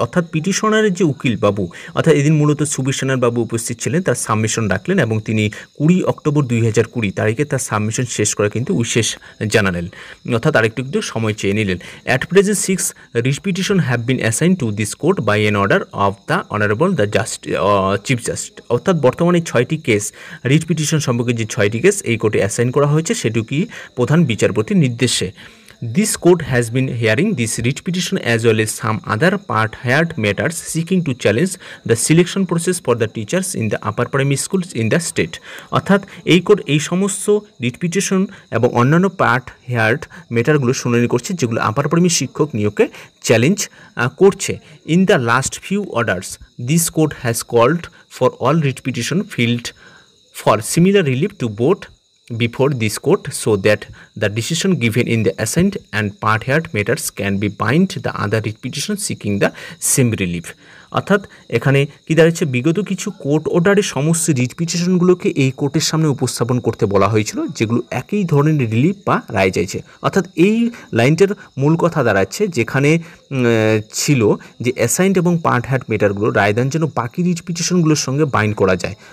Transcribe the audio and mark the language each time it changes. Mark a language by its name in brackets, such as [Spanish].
[Bangla] অর্থাৎ পিটিশনারের যে উকিল বাবু অর্থাৎ এদিন মূলত সুবিশনার বাবু উপস্থিত ছিলেন, তার সাবমিশন রাখলেন এবং তিনি 20 অক্টোবর 2020 তারিখে তার সাবমিশন শেষ করে কিন্তু উইশেস জানালেন, অর্থাৎ আরেকটু সময় চেয়ে নিলেন। [English] At present 6 writ petition have been assign to this court by an order of the honourable the chief justice. [Bangla] অর্থাৎ বর্তমানে 6টি কেস রিট পিটিশন সম্পর্কে যে 6টি কেস এই কোর্টে অ্যাসাইন করা হয়েছে সেটি কি প্রধান বিচারপতির নির্দেশে। [English] This court has been hearing this writ petition as well as some other part-heard matters seeking to challenge the selection process for the teachers in the upper primary schools in the state. [Bangla] অর্থাৎ এই court এই সমস্ত writ petition এবং অন্যান্য part-heard ম্যাটারগুলো শুনানি করছে যেগুলো upper primary শিক্ষক নিয়োগকে চ্যালেঞ্জ করছে। [English] In the last few orders, this court has called for all writ petition filed for similar relief to both before this court so that the decision given in the assigned and part-heard matters can be bind the other writ petition seeking the same relief. [Bangla] অর্থাৎ এখানে কি দাঁড়াচ্ছে, বিগত কিছু court অর্ডারে সমস্ত writ পিটিশনগুলোকে এই কোর্টের সামনে উপস্থাপন করতে বলা হয়েছিল যেগুলো একই ধরনের রিলিফ বা রায় চাইছে। অর্থাৎ এই লাইনটার মূল কথা দাঁড়াচ্ছে যেখানে ছিল যে অ্যাসাইন্ড এবং পার্ট-হেয়ার্ড ম্যাটারগুলো রায়দান যেন বাকি রিট পিটিশনগুলোর সঙ্গে বাইন্ড করা যায়।